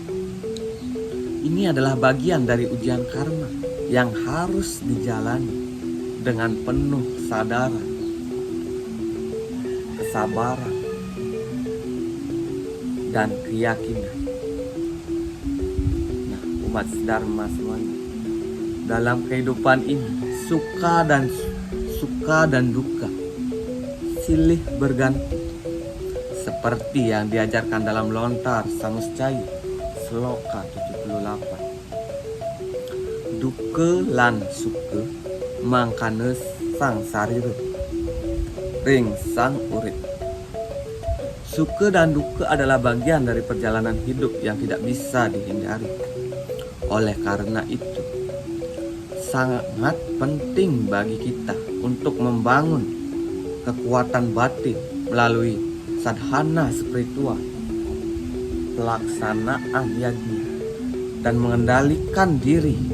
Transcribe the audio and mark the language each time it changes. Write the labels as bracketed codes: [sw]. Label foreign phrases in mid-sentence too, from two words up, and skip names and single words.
[id] Ini adalah bagian dari ujian karma yang harus dijalani dengan penuh kesadaran, kesabaran, dan keyakinan. Nah, umat sedharma semuanya, dalam kehidupan ini suka dan duka silih berganti, seperti yang diajarkan dalam lontar Samuscaya Sloka 78. [kaw] Duka lan suka mangkane sang sarira ring sang urip. [id] Suka dan duka adalah bagian dari perjalanan hidup yang tidak bisa dihindari. Oleh karena itu, sangat penting bagi kita untuk membangun kekuatan batin melalui sadhana spiritual, pelaksanaan yajna, dan mengendalikan diri.